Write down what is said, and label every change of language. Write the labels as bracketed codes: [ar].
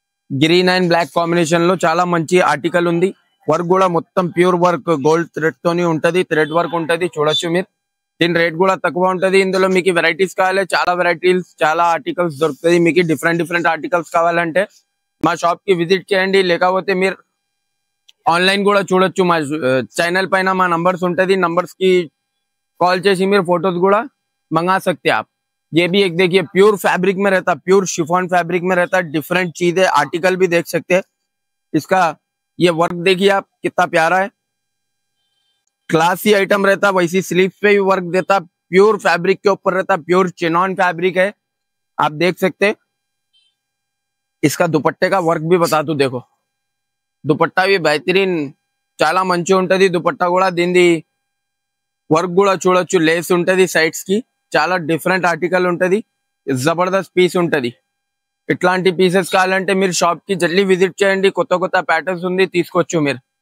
[te] Green and black combination లో చాలా మంచి ఆర్టికల్ ఉంది. వర్క్ కూడా మొత్తం ప్యూర్ వర్క్, గోల్డ్ థ్రెడ్ తోని ఉంటది. థ్రెడ్ వర్క్ ఉంటది, చూడొచ్చు మీరు. దీని రేట్ కూడా తక్కువ ఉంటది. ఇందులో మీకు వెరైటీస్ కావాలి, చాలా వెరైటీస్, చాలా ఆర్టికల్స్ దొరుకుతాయి. మీకు డిఫరెంట్ డిఫరెంట్ ఆర్టికల్స్ కావాలంటే మా షాప్ కి విజిట్ చేయండి. లేకపోతే మీరు ఆన్లైన్ కూడా చూడొచ్చు. మా ఛానల్ పైన మా నంబర్స్ ఉంటది. [hi] నంబర్స్ की कॉल [te] చేసి మీరు [hi] फोटोज [te] కూడా [hi] मंगा सकते हैं आप. ये भी एक देखिए प्योर फैब्रिक में रहता, प्योर शिफॉन फैब्रिक में रहता. डिफरेंट चीजें आर्टिकल भी देख सकते हैं. इसका ये वर्क देखिए आप, कितना प्यारा है. क्लासी आइटम रहता. वैसी स्लीव्स पे भी वर्क देता. प्योर फैब्रिक के ऊपर रहता. प्योर चिनॉन फैब्रिक है, आप देख सकते हैं. इसका दुपट्टे का वर्क भी बता दू. देखो [te] దుపట్టా [hi] भी బెహతరీన్, [te] చాలా మంచిగా ఉంటది. దుపట్టా కూడా దీని వర్క్ కూడా చూడొచ్చు. లేస్ ఉంటది సైడ్స్ కి. చాలా డిఫరెంట్ ఆర్టికల్ ఉంటది. జబర్దస్త్ పీస్ ఉంటది. ఇట్లాంటి పీసెస్ కావాలంటే మీరు షాప్ కి జల్దీ విజిట్ చేయండి. కొత్త కొత్త ప్యాటర్న్స్ ఉంది, తీసుకోవచ్చు మీరు.